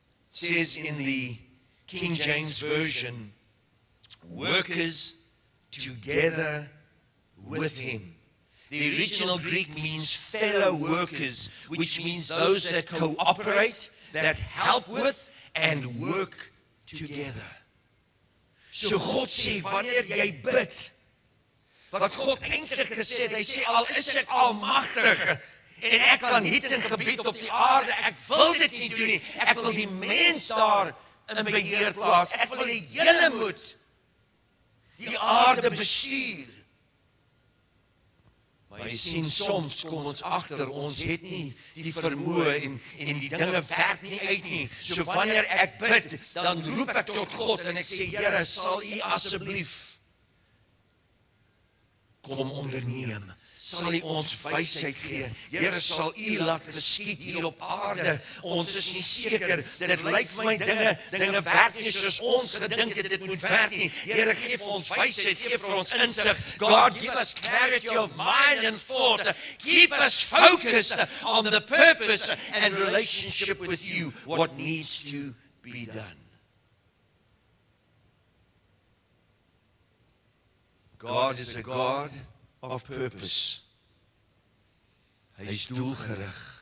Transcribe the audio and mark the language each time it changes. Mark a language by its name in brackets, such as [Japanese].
[English] says in the King James Version, workers together with him. The original Greek means fellow workers, which means those that cooperate, that help with, and work together. [Afrikaans] So God sê, wanneer jy bid, wat God eintlik gesê het, hy sê, al is ek almagtig, en ek kan hiet en gebied op die aarde, ek wil dit nie doen nie, ek wil die mens daar in beheer plaas, ek wil die hele moed die aarde bestuur. Maar jy sien, soms kom ons agter, ons het nie die vermoë en die dinge werk nie uit nie. So wanneer ek bid, dan roep ek tot God en ek sê, Here, sal U asseblief kom onderneem. Sal U ons wysheid gee. Here, sal U laat geskied hier op aarde. Ons is nie seker, dit lyk vir my dinge werk nie soos ons gedink het dit moet werk nie. Here, gee vir ons wysheid, gee vir ons insig. [English] God, give us clarity of mind and thought. Keep us focused on the purpose and relationship with You, what needs to be done. God is a God of purpose. [Afrikaans] Hy is doelgerig.